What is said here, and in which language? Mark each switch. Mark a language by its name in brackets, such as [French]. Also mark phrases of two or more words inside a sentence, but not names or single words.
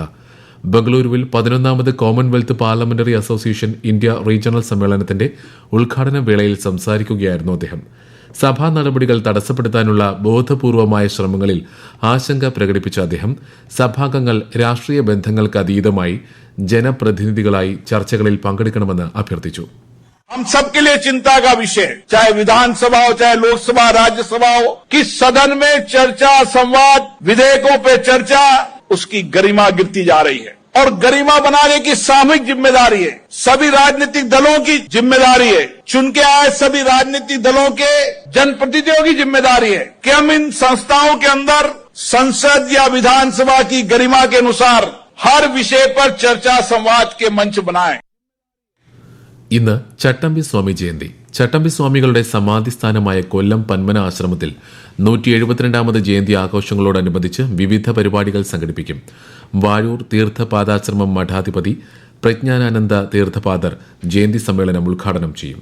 [Malayalam] ബംഗളൂരുവിൽ 11ാമത് കോമൺവെൽത്ത് പാർലമെന്ററി അസോസിയേഷൻ ഇന്ത്യ റീജിയണൽ സമ്മേളനത്തിന്റെ ഉദ്ഘാടന വേളയിൽ സംസാരിക്കുകയായിരുന്നു അദ്ദേഹം. സഭാ നടപടികൾ തടസ്സപ്പെടുത്താനുള്ള ബോധപൂർവമായ ശ്രമങ്ങളിൽ ആശങ്ക പ്രകടിപ്പിച്ച അദ്ദേഹം സഭാംഗങ്ങൾ രാഷ്ട്രീയ ബന്ധങ്ങൾക്ക് അതീതമായി ജനപ്രതിനിധികളായി ചർച്ചകളിൽ പങ്കെടുക്കണമെന്ന് അഭ്യർത്ഥിച്ചു. [Hindi] हम सबके लिए चिंता का विषय, चाहे विधानसभा हो, चाहे लोकसभा, राज्यसभा हो, कि सदन में चर्चा, संवाद, विधेयकों पे चर्चा, उसकी गरिमा गिरती जा रही है और गरिमा बनाने की सामूहिक जिम्मेदारी है. सभी राजनीतिक दलों की जिम्मेदारी है. चुन के आए सभी राजनीतिक दलों के जनप्रतिनिधियों की जिम्मेदारी है कि हम इन संस्थाओं के अंदर संसद या विधानसभा की गरिमा के अनुसार हर विषय पर चर्चा, संवाद के मंच बनाएं. [Malayalam] ഇന്ന് ചട്ടമ്പി സ്വാമി ജയന്തി. ചട്ടമ്പി സ്വാമികളുടെ സമാധിസ്ഥാനമായ കൊല്ലം പന്മന ആശ്രമത്തിൽ 172ാമത് ജയന്തി ആഘോഷങ്ങളോടനുബന്ധിച്ച് വിവിധ പരിപാടികൾ സംഘടിപ്പിക്കും. വാഴൂർ തീർത്ഥപാദാശ്രമം മഠാധിപതി പ്രജ്ഞാനാനന്ദ തീർത്ഥപാദർ ജയന്തി സമ്മേളനം ഉദ്ഘാടനം ചെയ്യും.